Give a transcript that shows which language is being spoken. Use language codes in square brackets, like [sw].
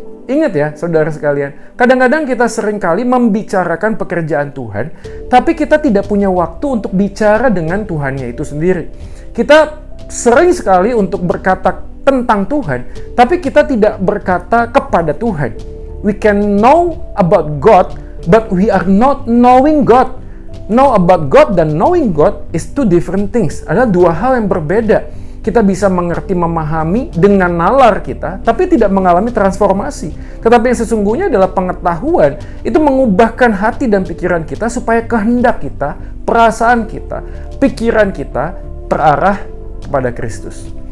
[id] Ingat ya, saudara sekalian, kadang-kadang kita seringkali membicarakan pekerjaan Tuhan, tapi kita tidak punya waktu untuk bicara dengan Tuhannya itu sendiri. Kita sering sekali untuk berkata tentang Tuhan, tapi kita tidak berkata kepada Tuhan. [en] We can know about God, but we are not knowing God. Know about God [id] dan [en] knowing God is two different things. [id] Ada dua hal yang berbeda. Kita bisa mengerti, memahami dengan nalar kita, tapi tidak mengalami transformasi. Tetapi yang sesungguhnya adalah pengetahuan. Itu mengubahkan hati dan pikiran kita supaya kehendak kita, perasaan kita, pikiran kita terarah kepada Kristus.